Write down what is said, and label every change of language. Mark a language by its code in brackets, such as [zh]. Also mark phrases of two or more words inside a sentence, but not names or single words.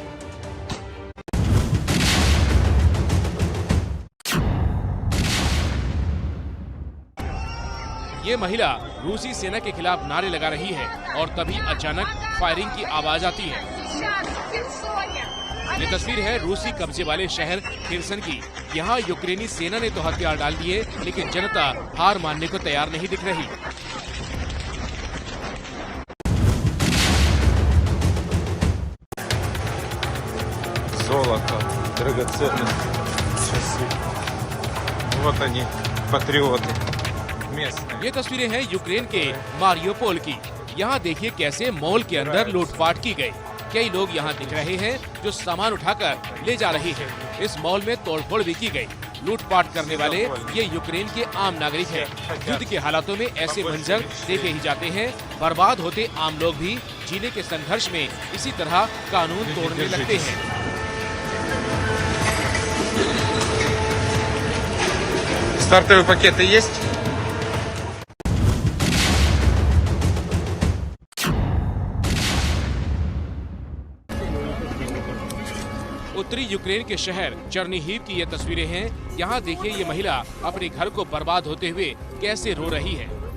[hi] ये महिला रूसी सेना के खिलाफ नारे लगा रही है और तभी अचानक फायरिंग की आवाज आती है। ये तस्वीर है रूसी कब्जे वाले शहर खिर्सन की। यहाँ यूक्रेनी सेना ने तो हथियार डाल दिए, लेकिन जनता हार मानने को तैयार नहीं दिख रही। [ru] Золото, драгоценности, часы. Вот они, патриоты местные. [hi] ये तस्वीरें हैं यूक्रेन के मारियोपोल की। यहाँ देखिए कैसे मॉल के अंदर लूटपाट की गई। कई लोग यहाँ दिख रहे हैं जो सामान उठाकर ले जा रहे हैं। इस मॉल में तोड़फोड़ भी की गई। लूटपाट करने वाले ये यूक्रेन के आम नागरिक हैं। युद्ध के हालातों में ऐसे मंजर देखे ही जाते हैं। बर्बाद होते आम लोग भी जीने के संघर्ष में इसी तरह कानून तोड़ने लगते हैं। [ru] Стартовые пакеты есть? [hi] उत्तरी यूक्रेन के शहर चर्निहिव की ये तस्वीरें हैं। यहाँ देखिए ये महिला अपने घर को बर्बाद होते हुए कैसे रो रही है।